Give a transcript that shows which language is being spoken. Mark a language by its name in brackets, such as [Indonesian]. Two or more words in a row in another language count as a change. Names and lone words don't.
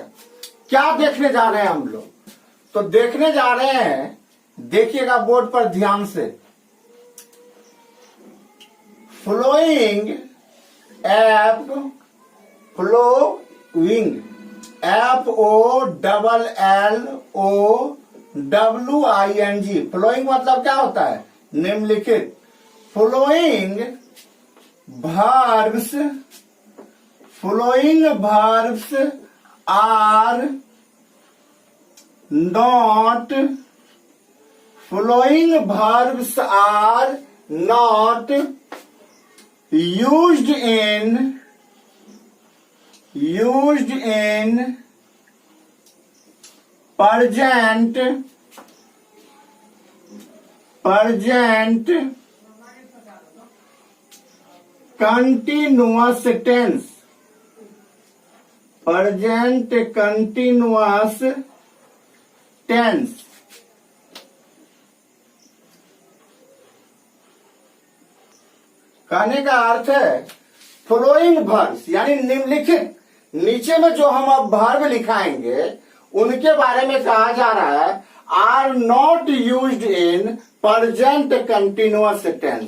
[Hindi] क्या देखने जा रहे हैं हम लोग, तो देखने जा रहे हैं, देखिएगा बोर्ड पर ध्यान से, [English] following F following FOLLOWING. [Hindi] फ्लोइंग मतलब क्या होता है, निम्नलिखित। [English] फ्लोइंग verbs are not used in present continuous tense। present continuous tense। [Hindi] कहने का अर्थ है [English] following verbs [Hindi] यानी निम्नलिखित, नीचे में जो हम अब वर्ब लिखाएंगे उनके बारे में कहा जा रहा है, [English] are not used in present continuous tense.